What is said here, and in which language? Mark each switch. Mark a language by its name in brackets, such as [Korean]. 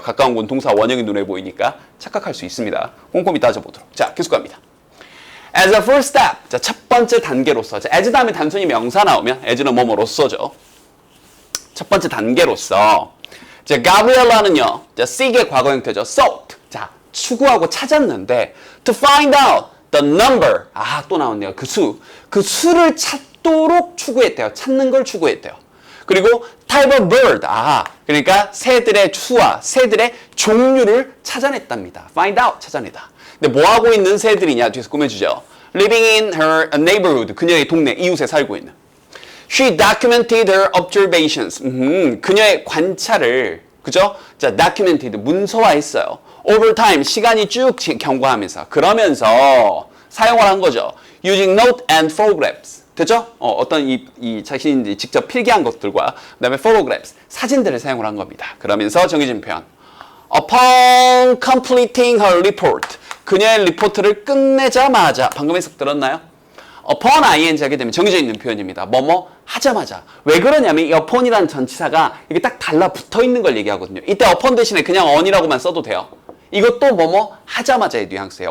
[Korean] 가까운 건 동사 원형이 눈에 보이니까 착각할 수 있습니다. 꼼꼼히 따져보도록. 자, 계속 갑니다. [English] As a first step. [Korean] 자, 첫 번째 단계로서. 자, as 다음에 단순히 명사 나오면 as는 뭐뭐로서죠. 첫 번째 단계로서. 자, 가브리엘라는요. 자, seek의 과거 형태죠. [English] sought. [Korean] 자, 추구하고 찾았는데 [English] to find out the number. [Korean] 또 나왔네요. 그 수. 그 수를 찾도록 추구했대요. 찾는 걸 추구했대요. 그리고 [English] type of bird. [Korean] 그러니까 새들의 수와 새들의 종류를 찾아냈답니다. [English] find out. [Korean] 찾아내다. 근데 뭐 하고 있는 새들이냐? 뒤에서 꾸며주죠. [English] living in her neighborhood. [Korean] 그녀의 동네, 이웃에 살고 있는. [English] She documented her observations. [Korean] 그녀의 관찰을, 그죠? 자, documented, 문서화했어요. [English] over time, [Korean] 시간이 쭉 경과하면서. 그러면서 사용을 한 거죠. [English] using note and photographs. [Korean] 됐죠? 어떤 이 자신이 직접 필기한 것들과 그다음에 photographs, 사진들을 사용을 한 겁니다. 그러면서 정해진 표현. [English] Upon completing her report. [Korean] 그녀의 리포트를 끝내자마자, 방금 해석 들었나요? upon ing 하게 되면 정해져 있는 표현입니다. 뭐뭐 하자마자. 왜 그러냐면 이 upon이라는 전치사가 이게 딱 달라붙어 있는 걸 얘기하거든요. 이때 upon 대신에 그냥 on이라고만 써도 돼요. 이것도 뭐뭐 하자마자의 뉘앙스예요.